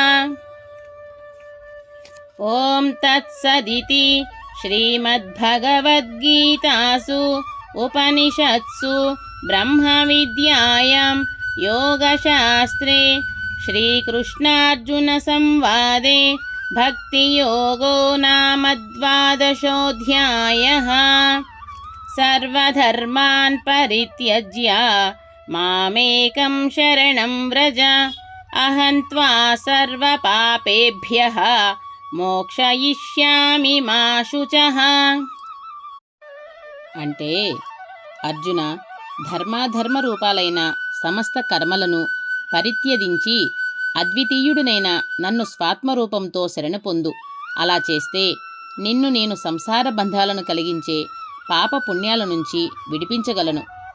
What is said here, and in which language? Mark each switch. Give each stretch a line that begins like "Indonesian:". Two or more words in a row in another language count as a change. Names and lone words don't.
Sanskrit: ॐ तत्सदिति श्रीमद्भगवद्गीतासु उपनिषत्सु ब्रह्मविद्यायां योगशास्त्रे श्रीकृष्णार्जुनसंवादे भक्तियोगो नाम द्वादशोऽध्यायः। सर्वधर्मान् परित्यज्य मामेकं शरणं व्रज अहं त्वा सर्वपापेभ्यः మోక్షయిష్యామి మా శుచః.
Telugu: అంటే అర్జున, ధర్మాధర్మ రూపాలైన సమస్త కర్మలను పరిత్యజించి అద్వితీయుడునైన నన్ను స్వాత్మరూపంతో శరణ పొందు. అలా చేస్తే నిన్ను నేను సంసార బంధాలను కలిగించే పాప పుణ్యాల నుంచి విడిపించగలను.